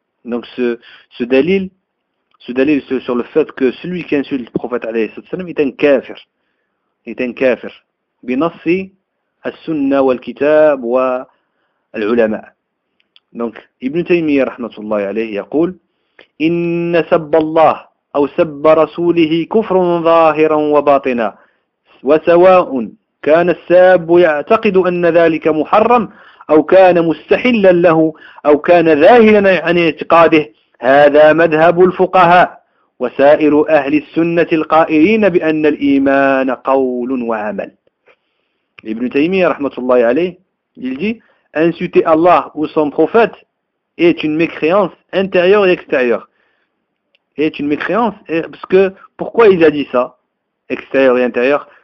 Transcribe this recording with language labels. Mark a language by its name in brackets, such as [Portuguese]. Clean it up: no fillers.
[French] Donc ce dalil c'est sur le fait que celui qui insulte le prophète alayhi salatu wassalam est un kafir [Arabic] binassi as-sunna wal-kitab wa العلماء. دونك ابن تيمية رحمة الله عليه يقول: إن سب الله أو سب رسوله كفر ظاهرا وباطنا، وسواء كان الساب يعتقد أن ذلك محرم أو كان مستحلا له أو كان ذاهلا عن اعتقاده، هذا مذهب الفقهاء وسائر أهل السنة القائلين بأن الإيمان قول وعمل. ابن تيمية رحمة الله عليه يجي: [French] insulter Allah ou son prophète est une mécréance intérieure et extérieure. Est une mécréance, parce que pourquoi il a dit ça, extérieur et intérieur?